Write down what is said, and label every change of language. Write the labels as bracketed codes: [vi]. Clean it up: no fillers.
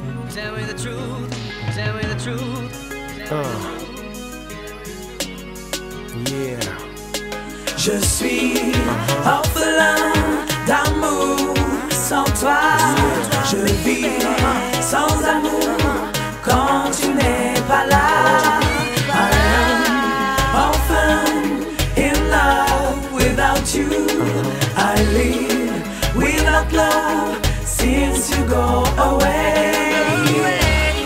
[en] Tell me the truth, tell me the truth. Yeah. [fr] Je suis orphelin d'amour sans toi. Je vis sans amour quand tu n'es pas là. [en] I am orphan in love without you. I live without love since you go away.